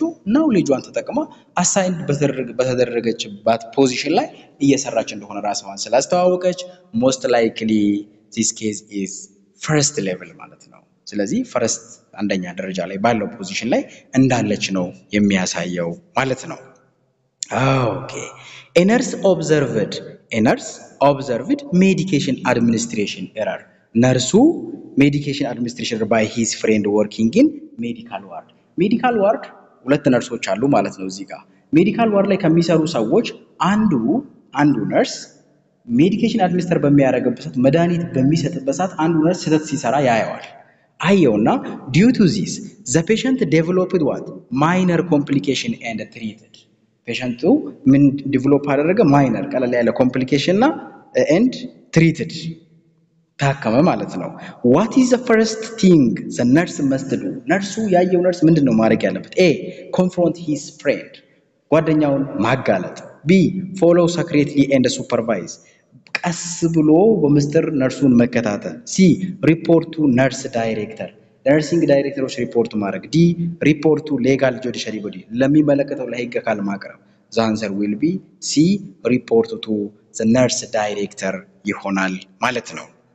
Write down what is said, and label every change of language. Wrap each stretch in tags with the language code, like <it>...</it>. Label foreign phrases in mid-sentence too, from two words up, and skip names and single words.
<am>ናውሌጇን ተጠቅማ አሳይንድ በተደረገችባት ፖዚሽን ላይ እየሰራች እንደሆነ ራስዋን ስላስተዋወቀች</am> <en>most likely this case is first level</en> <am>ማለት ነው። ስለዚህ ፈርስት አንደኛ ደረጃ ላይ ባለው ፖዚሽን ላይ እንዳለች ነው የሚያሳየው ማለት ነው። ኦኬ</am> <en>a nurse observed medication administration error. ነርሱ medication administration by his friend working in medical ward. medical ward</en> <am>ሁለት ነርሶች አሉ ማለት ነው። እዚህ ጋር</am> <en>medical ward</en> <am>ላይ ከሚሰሩ ሰዎች አንዱ</am> <en>nurse medication administer</en> <am>በሚያደርግበት ሰዓት መድኃኒት በሚሰጥበት ሰዓት አንዱ ነርስ ስህተት ሲሰራ ያየዋል። አየውና</am> <en>due to this the patient developed what minor complication and treated.</en> <am>ፔሸንቱ ምን ዲቨሎፕ አደረገ? ማይነር ቀለል ያለ ኮምፕሊኬሽን እና</am> <en>and treated</en> <am>ታከመ ማለት ነው።</am> <en>what is the first thing the nurse must do?</en> <am>ነርሱ ያየው ነርስ ምንድነው ማድረግ ያለበት?</am> <en>a confront his friend</en> <am>ጓደኛውን ማጋለጥ።</am> <en>b follow secretly and supervise</en> <am>ቀስ ብሎ በምስጥር ነርሱን መከታተል።</am> <en>c report to nurse director nursing directors</en> <am>ሪፖርት ማድረግ።</am> <en>d report to legal judiciary body</en> <am>ለሚመለከተው ለህግ አካል ማቅረብ።</am> <en>the answer will be c report to the nurse director</en> <am>ይሆናል ማለት ነው።</am>